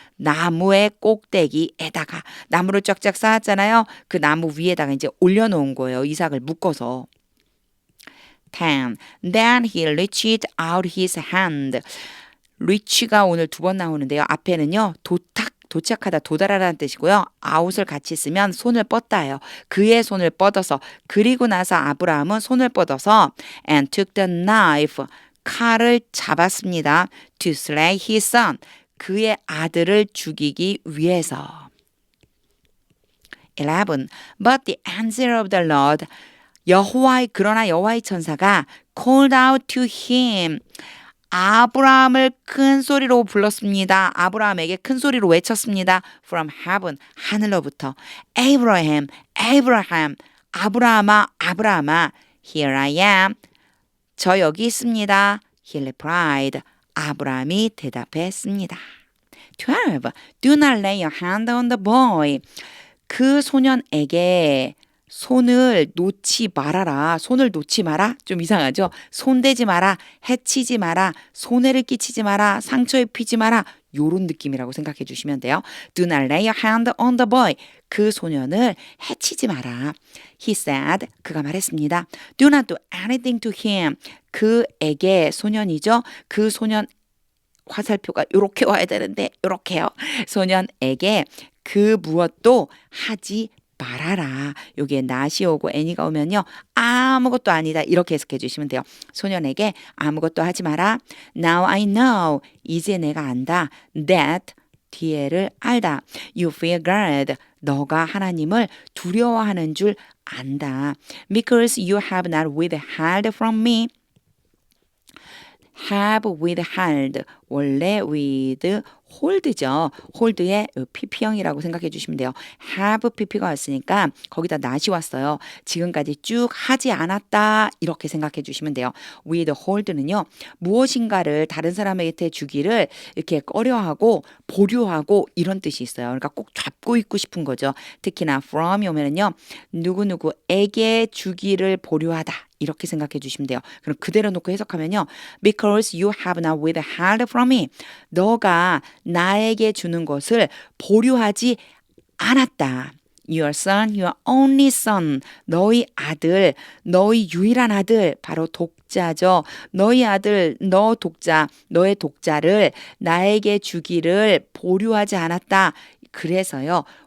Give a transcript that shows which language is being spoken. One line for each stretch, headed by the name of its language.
Korean: 나무의 꼭대기에다가 나무를 쫙쫙 쌓았잖아요. 그 나무 위에다가 이제 올려놓은 거예요. 이삭을 묶어서. 10.
English: Then he reached out his hand.
Korean: reach가 오늘 2번 나오는데요. 앞에는요. 도착하다 도달하라는 뜻이고요. out을 같이 쓰면 손을 뻗다예요. 그의 손을 뻗어서 그리고 나서 아브라함은 손을 뻗어서
English: and took the knife
Korean: 칼을 잡았습니다.
English: to slay his son
Korean: 그의 아들을 죽이기 위해서. 11.
English: But the answer of the Lord
Korean: 그러나 여호와의 천사가
English: called out to him
Korean: 아브라함을 큰 소리로 불렀습니다. 아브라함에게 큰 소리로 외쳤습니다.
English: From heaven,
Korean: 하늘로부터.
English: Abraham, Abraham,
Korean: 아브라함아, 아브라함아,
English: here I am.
Korean: 저 여기 있습니다.
English: He replied.
Korean: 아브라함이 대답했습니다. 12.
English: Do not lay your hand on the boy.
Korean: 그 소년에게 손을 놓지 말아라. 손을 놓지 마라. 좀 이상하죠? 손대지 마라. 해치지 마라. 손해를 끼치지 마라. 상처 입히지 마라. 요런 느낌이라고 생각해 주시면 돼요.
English: Do not lay your hand on the boy.
Korean: 그 소년을 해치지 마라.
English: He said.
Korean: 그가 말했습니다.
English: Do not do anything to him.
Korean: 그에게 소년이죠. 그 소년 화살표가 요렇게 와야 되는데 요렇게요. 소년에게 그 무엇도 하지 말아라. 여기에 not이 오고 any가 오면요. 아무것도 아니다. 이렇게 해석해 주시면 돼요. 소년에게 아무것도 하지 마라.
English: Now I know.
Korean: 이제 내가 안다. That 뒤에를 알다.
English: You fear God.
Korean: 너가 하나님을 두려워하는 줄 안다.
English: Because you have not withheld from me.
Korean: have withheld 원래 withhold죠. hold의 pp형이라고 생각해 주시면 돼요. have pp가 왔으니까 거기다 not이 왔어요. 지금까지 쭉 하지 않았다 이렇게 생각해 주시면 돼요. withhold는요. 무엇인가를 다른 사람에게 주기를 이렇게 꺼려하고 보류하고 이런 뜻이 있어요. 그러니까 꼭 잡고 있고 싶은 거죠. 특히나 from이 오면은요. 누구누구에게 주기를 보류하다. 이렇게 생각해 주시면 돼요. 그럼 그대로 놓고 해석하면요.
English: Because you have not withheld from me.
Korean: 너가 나에게 주는 것을 보류하지 않았다.
English: Your son, your only son.
Korean: 너희 아들, 너희 유일한 아들. 바로 독자죠. 너희 아들, 너 독자, 너의 독자를 나에게 주기를 보류하지 않았다. 그래서요.